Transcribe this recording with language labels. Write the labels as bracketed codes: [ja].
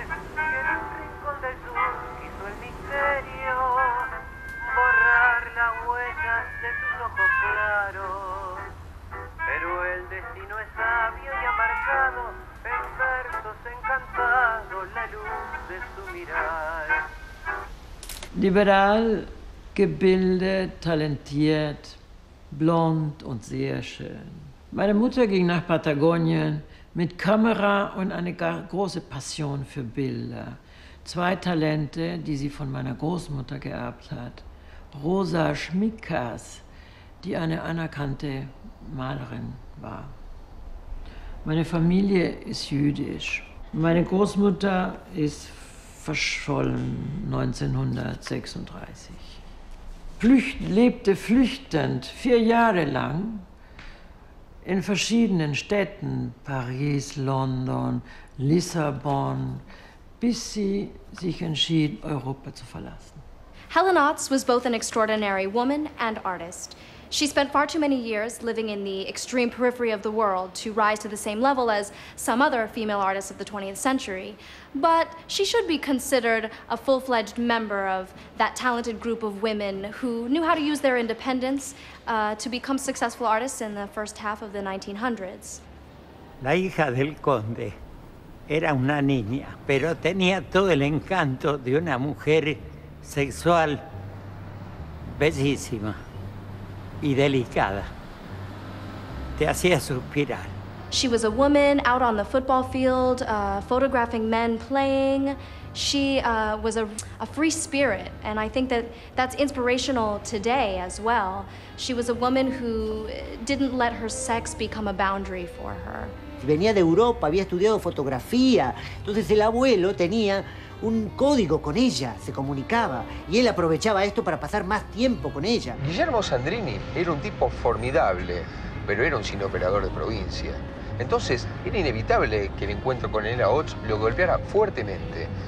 [es] Y en un rincón del sur quiso el misterio borrar las huellas de sus ojos claros. Pero el destino es sabio y ha marcado en versos encantados la luz de su mirar. [de] Liberal, gebildet, talentiert, blond und sehr schön. Meine Mutter ging nach Patagonien mit Kamera und eine große Passion für Bilder. 2 Talente, die sie von meiner Großmutter geerbt hat. Rosa Schmikas, die eine anerkannte Malerin war. Meine Familie ist jüdisch. Meine Großmutter ist verschollen 1936. Lebte flüchtend 4 Jahre lang in verschiedenen Städten, Paris, London, Lissabon, bis sie sich entschied, Europa zu verlassen. [en] Helen Otts was both an extraordinary woman and artist. She spent far too many years living in the extreme periphery of the world to rise to the same level as some other female artists of the 20th century. But she should be considered a full-fledged member of that talented group of women who knew how to use their independence to become successful artists in the first half of the 1900s. [es] La hija del conde era una niña, pero tenía todo el encanto de una mujer sexual bellísima y delicada. Te hacía suspirar. [en] She was a woman out on the football field, photographing men playing. She was a free spirit, and I think that that's inspirational today as well. She was a woman who didn't let her sex become a boundary for her. [es] Venía de Europa, había estudiado fotografía, entonces el abuelo tenía un código con ella, se comunicaba, y él aprovechaba esto para pasar más tiempo con ella. Guillermo Sandrini era un tipo formidable, pero era un cineoperador de provincia. Entonces, era inevitable que el encuentro con Helena Otts lo golpeara fuertemente.